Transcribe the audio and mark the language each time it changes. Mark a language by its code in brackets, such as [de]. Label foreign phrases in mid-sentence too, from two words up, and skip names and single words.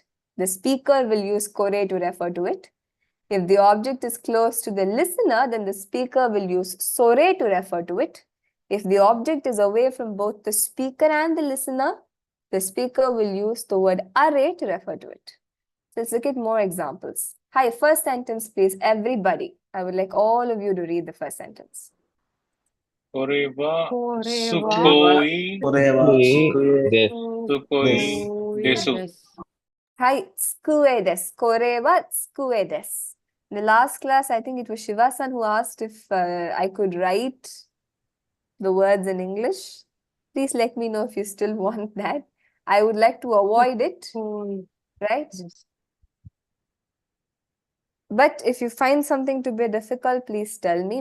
[en] The speaker will use kore to refer to it. If the object is close to the listener, then the speaker will use sore to refer to it. If the object is away from both the speaker and the listener, the speaker will use the word are to refer to it. So let's look at more examples. Hi, first sentence, please, everybody. I would like all of you to read the first sentence. [ja] これはこれは. すごいです. はい、机です。これは机です. [en] In the last class, I think it was Shiva-san who asked if I could write the words in English. Please let me know if you still want that. I would like to avoid it, right? But if you find something to be difficult, please tell me.